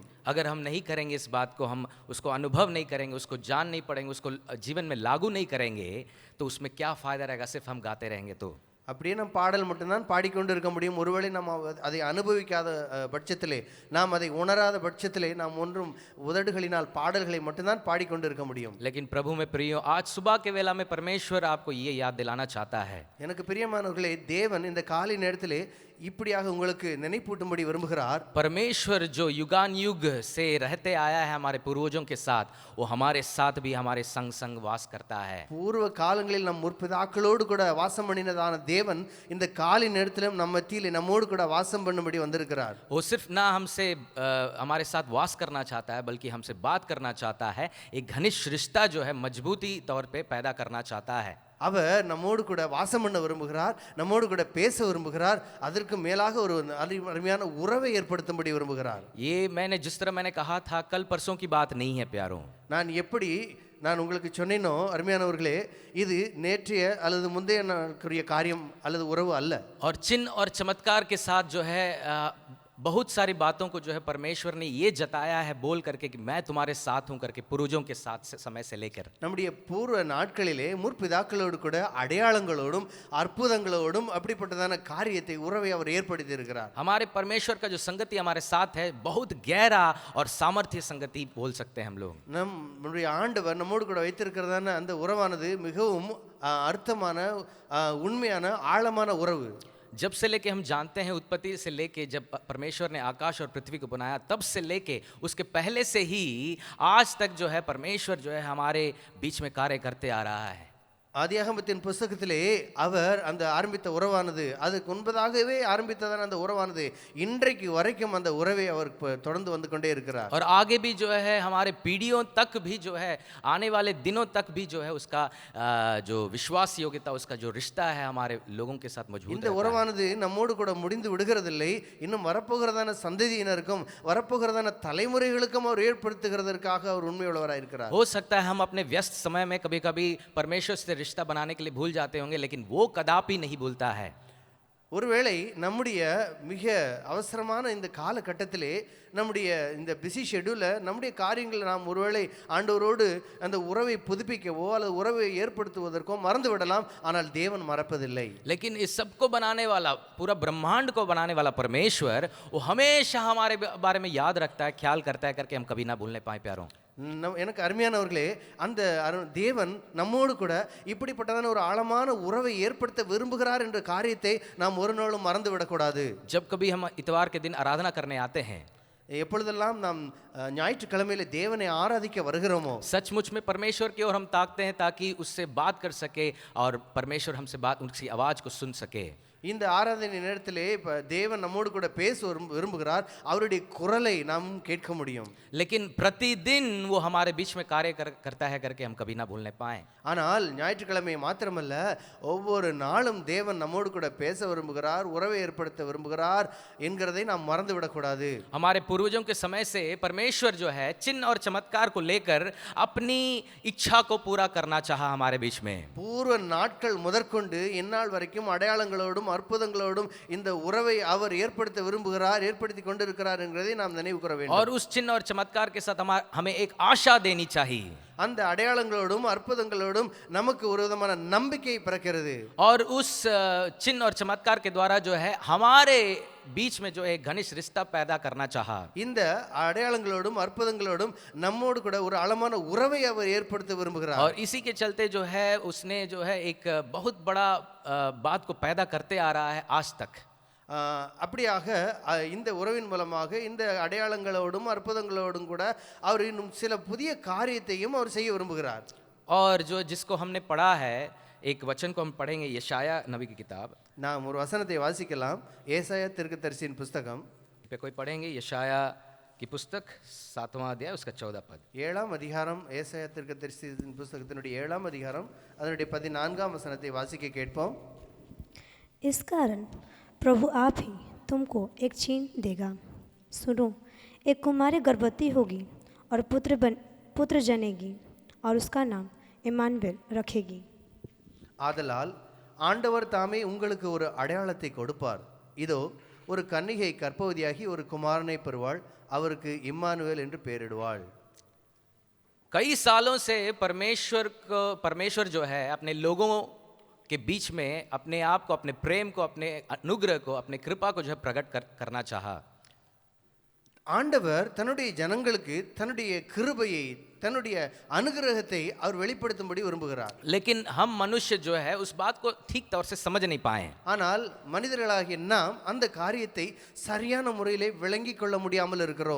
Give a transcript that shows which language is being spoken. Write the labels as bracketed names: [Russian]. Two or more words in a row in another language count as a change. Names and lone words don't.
[Hindi] अगर हम नहीं करेंगे इस बात को, हम उसको अनुभव नहीं करेंगे, उसको जान नहीं पड़ेंगे, उसको जीवन में लागू नहीं करेंगे, तो उसमें क्या फायदा रहेगा सिर्फ हम गाते रहेंगे तो। [Tamil] அப்படியே நாம் பாடல் மட்டும்தான் பாடிக்கொண்டு இருக்க முடியும். ஒருவேளை நாம் அதை அனுபவிக்காத பட்சத்திலே, நாம் அதை உணராத பட்சத்திலே, நாம் ஒன்றும் உதடுகளினால் பாடல்களை மட்டும்தான் பாடிக்கொண்டு இருக்க முடியும். [Hindi] लेकिन प्रभु में प्रियो, आज सुबह के वेला में परमेश्वर आपको ये याद दिलाना चाहता है। [Tamil] எனக்கு பிரியமானவர்களே, தேவன் இந்த காலை நேரத்திலே இப்படியாக உங்களுக்கு நினைப்பூட்டும்படி விரும்புகிறார். [Hindi] परमेश्वर जो युगान युग से रहते आया है हमारे पूर्वजों के साथ, वो हमारे साथ भी हमारे संग संग वास करता है। [Tamil] பூர்வ காலங்களில் நம் முற்பிதாக்களோடு கூட வாசம் பண்ணினதான தேவன் இந்த காலை நேரத்திலும் நம்ம மத்தியிலே நம்மோடு கூட வாசம் பண்ணும்படி வந்திருக்கிறார். [Hindi] वो सिर्फ ना हमसे हमारे साथ वास करना चाहता है, बल्कि हमसे बात करना चाहता है। एक घनिष्ठ रिश्ता जो है मजबूती तौर पे पैदा करना चाहता है। [Tamil] அவர் நம்மோடு கூட வாசம் பண்ண விரும்புகிறார், நம்மோடு கூட பேச விரும்புகிறார், அதற்கு மேலாக ஒரு அருமையான உறவை ஏற்படுத்தும்படி விரும்புகிறார். [Hindi] ये जिस तरह मैंने कहा था, कल परसों की बात नहीं है प्यारों। [Tamil] நான் உங்களுக்கு சொன்னேனோ அருமையானவர்களே, இது நேற்றைய அல்லது முந்தைய நாளுக்குரிய காரியம் அல்லது உறவு அல்ல. [Hindi] और चिन्ह और चमत्कार के साथ जो है बहुत सारी बातों को जो है परमेश्वर ने ये जताया है बोल करके कि मैं तुम्हारे साथ हूं करके, पूर्वजों के साथ से समय से लेकर [Tamil] நம்முடைய பூர்வ நாட்களிலே முற்பிதாக்களோடு கூட அடையாளங்களோடும் அற்புதங்களோடும் அப்படிப்பட்டதான காரியத்தை உறவை அவர் ஏற்படுத்தி இருக்கிறார். [Hindi] हमारे परमेश्वर का जो संगति हमारे साथ है, बहुत गहरा और सामर्थ्य संगति बोल सकते हैं हम लोग। [Tamil] நம்முடைய ஆண்டவர் நம்மோடு கூட வைத்திருக்கிறதான அந்த உறவானது மிகவும் அர்த்தமான, உண்மையான, ஆழமான உறவு. [Hindi] जब से लेके हम जानते हैं, उत्पत्ति से लेके जब परमेश्वर ने आकाश और पृथ्वी को बनाया, तब से लेके उसके पहले से ही आज तक जो है परमेश्वर जो है हमारे बीच में कार्य करते आ रहा है। [Tamil] ஆதியாகமத்தின் புஸ்தகத்திலே அவர் அந்த ஆரம்பித்த உறவானது அதுக்கு முன்பதாகவே ஆரம்பித்ததான அந்த உறவானது இன்றைக்கு வரைக்கும் அந்த உறவை அவர் தொடர்ந்து வந்து கொண்டே இருக்கிறார். [Hindi] और आगे भी जो है हमारे पीढ़ियों तक भी जो है आने वाले दिनों तक भी जो है उसका जो विश्वास योग्यता उसका जो रिश्ता है हमारे लोगों के साथ मजबूत [Tamil] இந்த [Hindi] रहता है। [Tamil] உறவானது நம்மோடு கூட முடிந்து விடுகிறதில்லை. இன்னும் வரப்போகிறதான சந்ததியினருக்கும் வரப்போகிறதான தலைமுறைகளுக்கும் அவர் ஏற்படுத்துகிறதற்காக அவர் உண்மையுள்ளவராக இருக்கிறார். [Hindi] हो सकता है हम अपने व्यस्त समय में कभी कभी परमेश्वर से रिश्ता बनाने के लिए भूल जाते होंगे, लेकिन वो कदापि नहीं भूलता है। [Tamil] ஒருவேளை நம்முடைய மிக அவசரமான இந்த காலகட்டத்திலே நம்முடைய இந்த [English] busy schedule [Tamil] நம்முடைய காரியங்களை நாம் ஒருவேளை ஆண்டவரோடு அந்த உறவை புதுப்பிக்கவோ அல்லது உறவை ஏற்படுத்துவதற்கோ மறந்து விடலாம். ஆனால் தேவன் மறப்பதில்லை. [Hindi] लेकिन इस सबको बनाने वाला, पूरा ब्रह्मांड को बनाने वाला परमेश्वर वो हमेशा हमारे बारे में याद रखता है, ख्याल करता है करके हम कभी ना भूलने पाए प्यारों। [Tamil] எனக்கு அருமையானவர்களே, அந்த தேவன் நம்மோடு கூட இப்படிப்பட்டதான ஒரு ஆழமான உறவை ஏற்படுத்த விரும்புகிறார் என்ற காரியத்தை நாம் ஒரு நாளும் மறந்து விடக்கூடாது. [Hindi] जब कभी हम इतवार के दिन आराधना करने आते हैं, [Tamil] எப்பொழுதெல்லாம் நாம் ஞாயிற்றுக்கிழமையில தேவனை ஆராதிக்க வருகிறோமோ [Hindi] सचमुच में परमेश्वर की ओर हम ताकते हैं ताकि उससे बात कर सके और परमेश्वर हमसे बात, उसकी आवाज को सुन सके। [Tamil] இந்த ஆராதனை நேரத்திலே இப்போ தேவன் நம்மோடு கூட பேச விரும்புகிறார். அவருடைய குரலை நாம் கேட்க முடியும். [Hindi] लेकिन प्रतिदिन वो हमारे बीच में कार्य करता है करके हम कभी ना भूलने पाए। [Tamil] ஆனால் ஞாயிற்றுக்கிழமை மாத்திரமல்ல, ஒவ்வொரு நாளும் தேவன் நம்மோடு கூட பேச விரும்புகிறார், உறவை ஏற்படுத்த விரும்புகிறார் என்கிறதை நாம் மறந்து விடக்கூடாது. [Hindi] हमारे पूर्वजों के समय से परमेश्वर जो है चिन्ह और चमत्कार को लेकर अपनी इच्छा को पूरा करना चाहा हमारे बीच में। [Tamil] பூர்வ நாட்கள் முதற்கொண்டு இந்நாள் வரைக்கும் அடையாளங்களோடும் அற்புதங்களோடும் இந்த உறவை அவர் ஏற்படுத்த விரும்புகிறார், ஏற்படுத்தி கொண்டிருக்கிறார் என்கிறதை நாம் நினைவு கூற வேண்டும். [Hindi] और उस चिन्ह और चमत्कार के साथ हमें एक आशा देनी चाहिए। [Tamil] அந்த அடையாளங்களோடும் அற்புதங்களோடும் நமக்கு ஒரு விதமான நம்பிக்கை பிறக்கிறது. [Hindi] और उस चिन्ह और चमत्कार के द्वारा जो है हमारे बीच में जो एक घनिष्ठ रिश्ता पैदा करना चाहा। [Tamil] இந்த அடையாளங்களோடும் அற்புதங்களோடும் நம்மோடு கூட ஒரு ஆழமான உறவை அவர் ஏற்படுத்த விரும்புகிறார். [Hindi] और इसी के चलते जो है उसने जो है एक बहुत बड़ा बात को पैदा करते आ रहा है आज तक। [Tamil] அப்படியாக இந்த உறவின் மூலமாக இந்த அடையாளங்களோடும் அற்புதங்களோடும் கூட அவர் இன்னும் சில புதிய காரியத்தையும் அவர் செய்ய விரும்புகிறார். [Hindi] और जो जिसको हमने पढ़ा है, एक वचन को हम पढ़ेंगे, यशाया नबी की किताब। [Tamil] நாம் ஒரு வசனத்தை வாசிக்கலாம். ஏசாயா தீர்க்கதரிசியின் புஸ்தகம் [Hindi] पे कोई पढ़ेंगे यशाया की पुस्तक 7वां अध्याय उसका 14 पद। [Tamil] 7ஆம் அதிகாரம் ஏசாயா தீர்க்கதரிசியின் புஸ்தகத்தினுடைய 7ஆம் அதிகாரம் அதனுடைய 14ஆம் வசனத்தை வாசிக்க கேட்போம். [Hindi] इस कारण प्रभु आप ही तुमको एक चिन्ह देगा। सुनो, एक कुमारी गर्भवती होगी और पुत्र जनेगी और उसका नाम इमानुएल रखेगी। [Tamil] ஆதலால் ஆண்டவர் தாமே உங்களுக்கு ஒரு அடையாளத்தை கொடுப்பார். இதோ ஒரு கன்னிகை கர்ப்பவதியாகி ஒரு குமாரனை பெறுவாள், அவருக்கு இம்மானுவேல் என்று பெயரிடுவாள். [Hindi] कई सालों से परमेश्वर जो है अपने लोगों के बीच में अपने आप को, अपने प्रेम को, अपने अनुग्रह को, अपने कृपा को जो है प्रकट करना चाहा। [Tamil] ஆண்டவர் தன்னுடைய ஜனங்களுக்கு தன்னுடைய கிருபையை, தன்னுடைய அனுகிரகத்தை அவர் வெளிப்படுத்தும்படி விரும்புகிறார். [Hindi] लेकिन हम मनुष्य जो है उस बात को ठीक तौर से समझ नहीं पाए। [Tamil] ஆனால் மனிதர்களாகிய நாம் அந்த காரியத்தை சரியான முறையிலே விளங்கிக் கொள்ள முடியாமல் இருக்கிறோம்.